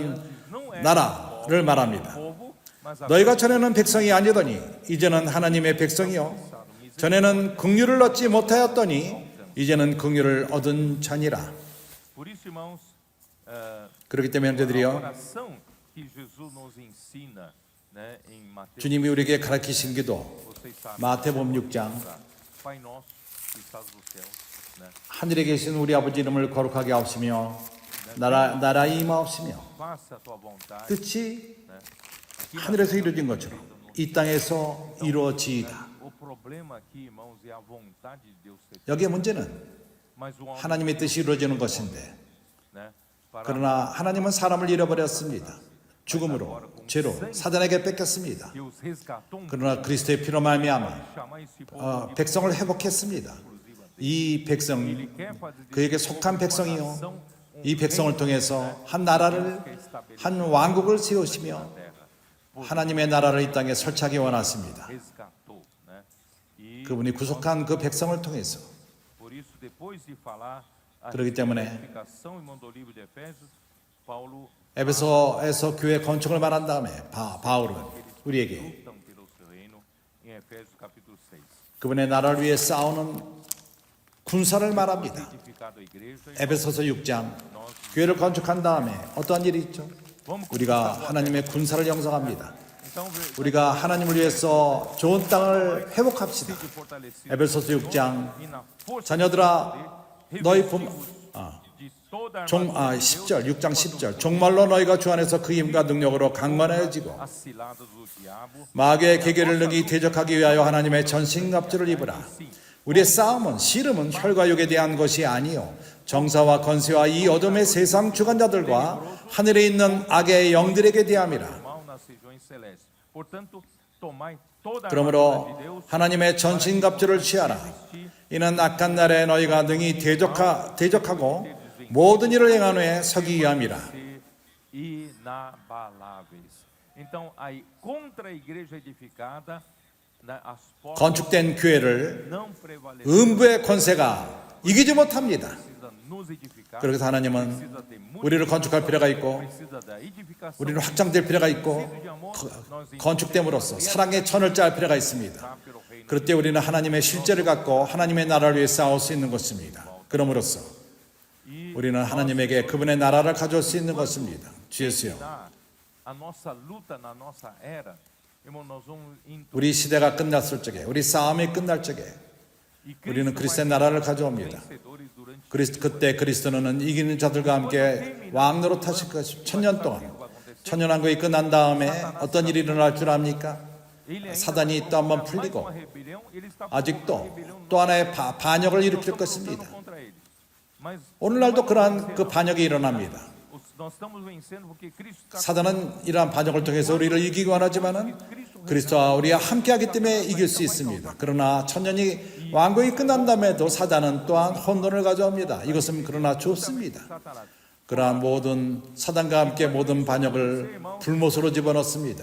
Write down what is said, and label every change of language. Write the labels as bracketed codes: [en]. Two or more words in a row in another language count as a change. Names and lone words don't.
[ko] 다른 나라를 말합니다. [pt] povo [ko] 너희가 전에는 백성이 아니더니 이제는 하나님의 백성이요 전에는 긍휼을 얻지 못하였더니 이제는 긍휼을 얻은 자니라. [pt] Por isso, irmãos, [ko] 그렇기 때문에 [pt] a [ko] 형제들이요, [pt] oração que Jesus nos ensina, né, em Mateus, [ko] 주님이 우리에게 가르치신 기도 [pt] vocês sabem, [ko] 마태복음 6장 [pt] Pai nosso que estás nos céus, né? [ko] 하늘에 계신 우리 아버지 이름을 거룩하게 하옵시며 나라 임하옵시며 [pt] Faça a tua vontade, [ko] 뜻이 [pt] né? Aqui na [ko] 하늘에서 이루어진 것처럼 이 땅에서 이루어지이다. [pt] O problema aqui, irmãos, é a vontade de Deus ser feita. [ko] 여기에 문제는 [pt] Mas o homem, [ko] 하나님의 뜻이 이루어지는 것인데, [pt] né, para [ko] 그러나 하나님은 사람을 잃어버렸습니다. 죽음으로, 죄로, 사단에게 뺏겼습니다. [pt] que os resgatou, [ko] 그러나 그리스도의 피로 말미암아 [pt] chamar esse povo de [ko] 백성을 회복했습니다. 이 백성, [pt] Ele quer fazer [ko] 그에게 속한 백성이요, 이 백성을 통해서 한 나라를, 한 왕국을 세우시며 하나님의 나라를 이 땅에 설치하기 원하십니다. [pt] resgatou, né? E [ko] 그분이 구속한 그 백성을 통해서. [pt] por isso, depois de falar a [ko] 그렇기 때문에 [pt] edificação, irmão do livro de Efésios, Paulo [ko] 에베소에서 교회 건축을 말한 다음에 바울은 우리에게 [pt] lutam pelo seu reino em Efésios capítulo 6. [ko] 그분의 나라를 위해 싸우는 군사를 말합니다. [pt] Edificado a igreja, [ko] 에베소서 6장 교회를 건축한 다음에 어떠한 일이 있죠? 우리가 하나님의 군사를 형성합니다. [pt] então [ko] 우리가 하나님을 위해서 좋은 땅을 회복합시다. [pt] fortalecido [ko] 에베소서 6장 [pt] e na força [ko] 자녀들아 너희 품 [pt] de toda a [ko] 10절 6장 10절 정말로 너희가 주 안에서 그 힘과 능력으로 강건해지고 [pt] as ciladas do diabo, [ko] 마귀의 계계를 능히 대적하기 위하여 하나님의 전신갑주를 입으라. 우리의 싸움은 씨름은 혈과 육에 대한 것이 아니요 정사와 건세와 이 어둠의 세상 주관자들과 하늘에 있는 악의 영들에게 대함이라. [pt] mal nas regiões celestes. Portanto, tomai toda a armadura de [ko] 그러므로 [pt] Deus [ko] 하나님의 전신갑주를 취하라. 이는 악한 날에 너희가 능히 대적하고 모든 일을 행한 후에 서기 위함이라. [pt] ser inabaláveis. Então, aí contra a igreja edificada, as portas [ko] 건축된 교회를 [pt] não prevalecem. [ko] 음부의 권세가 이기지 못합니다. [pt] Precisa nos edificar. [ko] 그래서 하나님은 우리를 건축할 필요가 있고 [pt] Precisa da edificação. [ko] 우리는 확장될 필요가 있고 [pt] de amor, nós [ko] 건축됨으로써 사랑의 천을 짤 필요가 있습니다. [pt] entrar pelo reino. [ko] 그럴 때 우리는 하나님의 실제를 갖고 하나님의 나라를 위해 싸울 수 있는 것입니다. 그러므로써 우리는 하나님에게 그분의 나라를 가져올 수 있는 것입니다. 주 예수요. [pt] A nossa luta na nossa era, irmão, nós vamos indo. [ko] 우리 시대가 끝났을 적에, 우리 싸움이 끝날 적에 [pt] E [ko] 우리는 [pt] Cristo [ko] 그리스도의 [pt] vai [ko] 나라를 가져옵니다. [pt] vencedores durante [ko] 그때 그리스도는 이기는 자들과 함께 왕으로 타실 것입니다. 1000년 동안. 천년왕국이 끝난 다음에 어떤 일이 일어날 줄 압니까? [pt] ele ainda [ko] 사단이 또 한번 [pt] mais [ko] 풀리고 [pt] uma rebelião, ele está [ko] 아직도 또 하나의 반역을 일으킬 [pt] lutando [ko] 것입니다. [pt] contra ele. Mas [ko] 오늘날도 그러한 그 반역이 일어납니다. [pt] nós estamos vencendo porque Cristo está [ko] 사단은 이러한 반역을 통해서 우리를 이기기 원하지만은 그리스도와 우리가 함께하기 때문에 이길 수 있습니다. 그러나 천년이 왕국이 끝난 다음에도 사단은 또한 혼돈을 가져옵니다. 이것은 그러나 좋습니다. [pt] Satanás. [ko] 그러한 모든 사단과 함께 모든 반역을 불못으로 집어넣습니다.